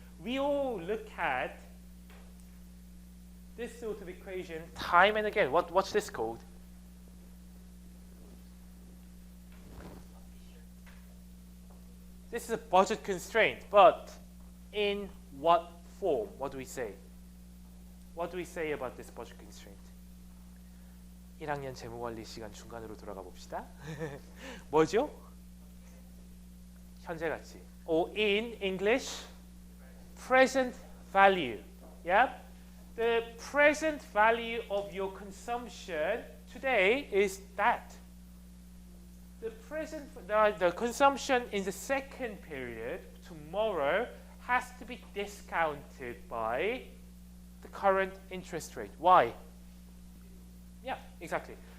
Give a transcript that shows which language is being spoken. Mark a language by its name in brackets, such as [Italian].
[English] We all look at this sort of equation time and again. What's this called? This is a budget constraint, but in what form? What do we say? What do we say about this budget constraint? [Korean] 1학년 재무관리 시간 중간으로 돌아가 봅시다. 뭐죠? 현재 가치. [English] Or in English, present value. Yeah? The present value of your consumption today is that. The consumption in the second period, tomorrow, has to be discounted by the current interest rate. Why? Yeah, exactly.